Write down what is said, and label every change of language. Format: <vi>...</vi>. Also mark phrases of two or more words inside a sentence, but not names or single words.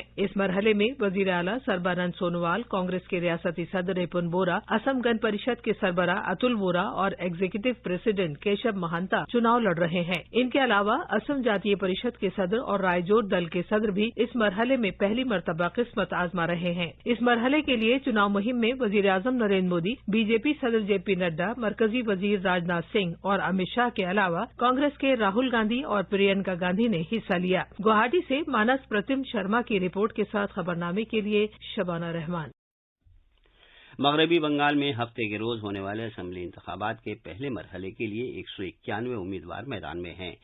<ur>اس مرحلے میں وزیر اعلیٰ سربانند سونووال، کانگریس کے ریاستی صدر رپن بورا، اسم گن پریشد کے سربراہ اتل وورا اور ایگزیکٹو پریزیڈنٹ کیشب مہانتا چناؤ لڑ رہے ہیں۔ ان کے علاوہ اسم جاتیہ پریشد کے صدر اور رائے جوڑ دل کے صدر بھی اس مرحلے میں پہلی مرتبہ قسمت آزما رہے ہیں۔ اس مرحلے کے لیے چناؤ مہم میں وزیر اعظم نریندر مودی، بی جے پی صدر جے پی نڈا، مرکزی وزیر راجناتھ سنگھ اور امت شاہ کے علاوہ کانگریس کے راہل گاندھی اور پرینکا گاندھی نے حصہ لیا۔ گوہاٹی سے مانس پرتم شرما کی رپورٹ کے ساتھ خبرنامے کے لیے شبانہ رحمان۔ مغربی بنگال میں ہفتے کے روز ہونے والے اسمبلی انتخابات کے پہلے مرحلے کے لیے 191 امیدوار میدان میں ہیں۔</ur>